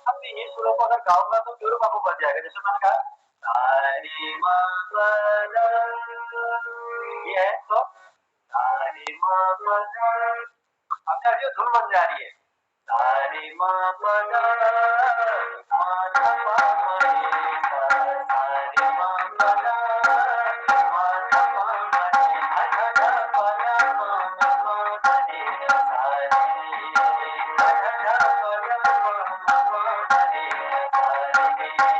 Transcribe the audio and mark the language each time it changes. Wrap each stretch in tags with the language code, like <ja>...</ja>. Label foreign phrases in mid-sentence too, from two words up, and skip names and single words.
<hi>अब मैं ये सुरों को अगर गाऊंगा तो जोरों आपको बच जाएगा। जैसे मैंने कहा ये है, तो अब जो धुन बन जा रही है, सारे मा पदा मा धा पा मा रे सा, सारे मा पदा मा धा पा मा रे धा धा पा धा मा मा मा रे सा रे धा धा पा धा मा मा मा रे सा रे</hi>